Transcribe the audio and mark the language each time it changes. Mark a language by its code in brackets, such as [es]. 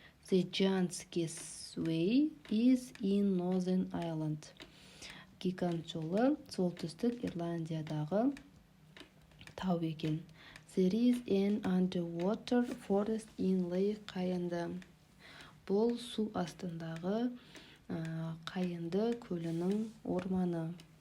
[en] The Giant's Gateway is in Northern Ireland. [kk] Гигант жолы солтүстік Ирландиядағы тау екен. [en] There is an underwater forest in Lake Кайынды. [kk] Бұл су астындағы Қайынды көлінің орманы.